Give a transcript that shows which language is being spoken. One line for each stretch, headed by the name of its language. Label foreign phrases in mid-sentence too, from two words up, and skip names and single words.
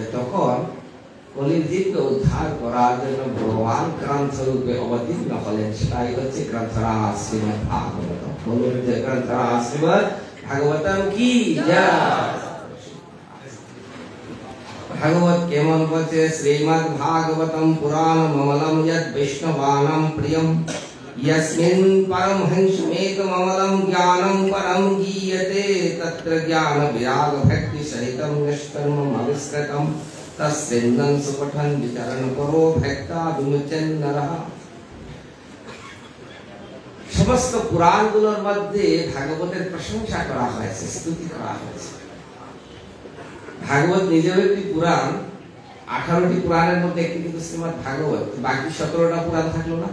Bangla: তখন কলির জীবকে উদ্ধার করার জন্য ভগবান গ্রন্থ রূপে অবতীর্ণ হলেন। সেটাই হচ্ছে গ্রন্থরাজ শ্রীমদ্ ভাগবতম। বলুন যে গ্রন্থরাজ শ্রীমদ্ ভাগবতম কি জয়। ভাগবত কেমন বলছে?
Sanskrit: শ্রীমদ্ ভাগবতম পুরাণ মমলম যদ বৈষ্ণবানাম প্রিয়ম यस्मिन् परमहंसमेकममलं ज्ञानं परं गीयते तत्र ज्ञान विराग भक्ति सहितं निष्कर्मम् अविस्कृतं तस्मिन् सुपठन् विचरण करो भक्ता विमुच्यन् नरः।
Bangla: সমস্ত পুরাণগুলোর মধ্যে ভাগবতের প্রশংসা করা হয়েছে, স্তুতি করা হয়েছে। ভাগবত নিজেও একটি পুরাণ। 18টি পুরাণের মধ্যে একটি কিন্তু শ্রীমদ্ ভাগবত। বাকি 17টা পুরাণ থাকলো না।